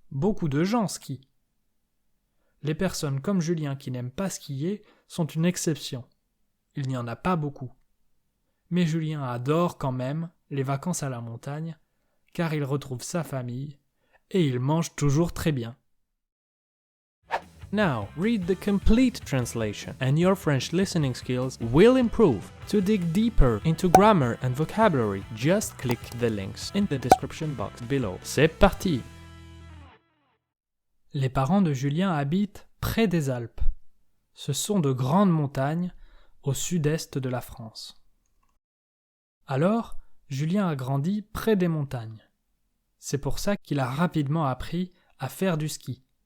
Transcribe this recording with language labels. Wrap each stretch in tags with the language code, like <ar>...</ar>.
<fr>Beaucoup de gens skient. Les personnes comme Julien qui n'aiment pas skier sont une exception. Il n'y en a pas beaucoup. Mais Julien adore quand même les vacances à la montagne, car il retrouve sa famille et il mange toujours très bien.</fr> <en>Now, read the complete translation and your French listening skills will improve. To dig deeper into grammar and vocabulary, just click the links in the description box below.</en> <fr>C'est parti! Les parents de Julien habitent près des Alpes. Ce sont de grandes montagnes au sud-est de la France. Alors, Julien a grandi près des montagnes. C'est pour ça qu'il a rapidement appris à faire du ski.</fr>